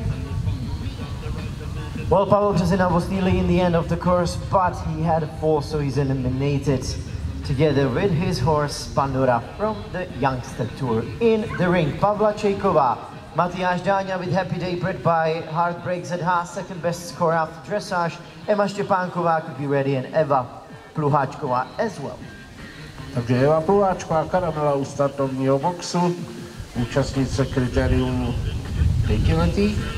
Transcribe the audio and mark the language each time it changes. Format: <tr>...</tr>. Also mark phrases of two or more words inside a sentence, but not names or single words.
<en>Well, Pavel Březina was nearly in the end of the course, but he had a fall, so he's eliminated together with his horse Pandora from the Youngster Tour. In the ring, Pavla Čejková, Matyáš Dáňa with Happy Day, bred by Heartbreak ZH, second best score after dressage. Emma Štěpánková could be ready, and Eva Pluháčková as well.</en> <cs>Takže Eva Pluháčková, Karamela u startovního boxu, účastnice kritérium 5letých.</cs>